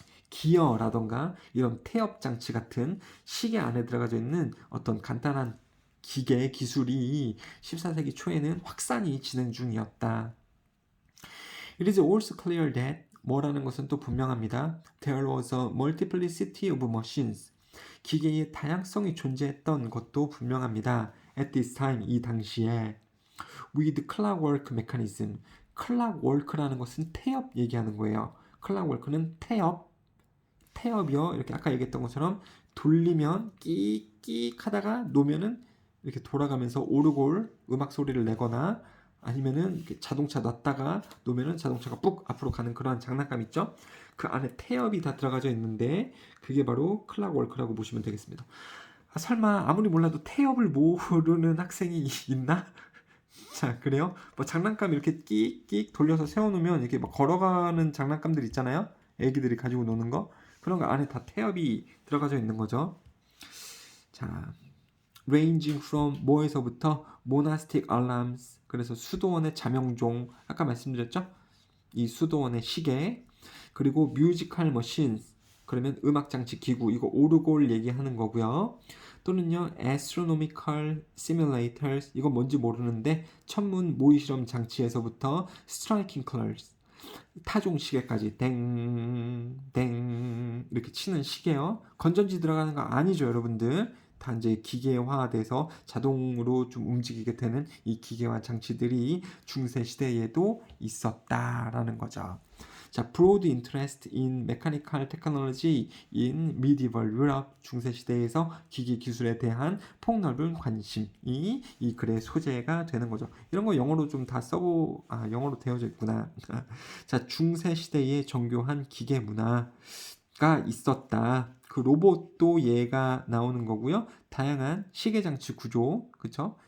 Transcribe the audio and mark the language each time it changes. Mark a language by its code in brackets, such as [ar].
[ko] 기어라던가 이런 태엽 장치 같은 시계 안에 들어가져 있는 어떤 간단한 기계 기술이 14세기 초에는 확산이 진행 중이었다. [en] It is also clear that [ko] 뭐라는 것은 또 분명합니다. [en] There was a multiplicity of machines. [ko] 기계의 다양성이 존재했던 것도 분명합니다. [en] At this time, [ko] 이 당시에 [en] with clockwork mechanism. [ko] clockwork라는 것은 태엽 얘기하는 거예요. clockwork는 태엽이요. 이렇게 아까 얘기했던 것처럼 돌리면 끽끽 하다가 놓으면은 이렇게 돌아가면서 오르골 음악 소리를 내거나 아니면은 자동차 놨다가 놓으면은 자동차가 뿍 앞으로 가는 그런 장난감 있죠? 그 안에 태엽이 다 들어가져 있는데 그게 바로 클락워크라고 보시면 되겠습니다. 설마 아무리 몰라도 태엽을 모르는 학생이 있나? 자, 그래요? 뭐 장난감 이렇게 끽끽 돌려서 세워놓으면 이렇게 막 걸어가는 장난감들 있잖아요? 애기들이 가지고 노는 거. 그런 거 안에 다 태엽이 들어가져 있는 거죠. [en] 자, ranging from [ko] 뭐에서부터 [en] monastic alarms. [ko] 그래서 수도원의 자명종. 아까 말씀드렸죠? 이 수도원의 시계. 그리고 [en] musical machines. [ko] 그러면 음악장치 기구. 이거 오르골 얘기하는 거고요. 또는요, [en] astronomical simulators. [ko] 이건 뭔지 모르는데 천문 모의실험 장치에서부터 [en] striking colors. [ko] 타종 시계까지 땡땡 이렇게 치는 시계요. 건전지 들어가는 거 아니죠, 여러분들. 다 이제 기계화돼서 자동으로 좀 움직이게 되는 이 기계화 장치들이 중세 시대에도 있었다라는 거죠. [en] 자, broad interest in mechanical technology in medieval Europe. [ko] 중세 시대에서 기계 기술에 대한 폭넓은 관심이 이 글의 소재가 되는 거죠. 이런 거 영어로 좀 다 영어로 되어져 있구나. 자, 중세 시대의 정교한 기계 문화가 있었다. 그 로봇도 얘가 나오는 거고요. 다양한 시계 장치 구조, 그쵸?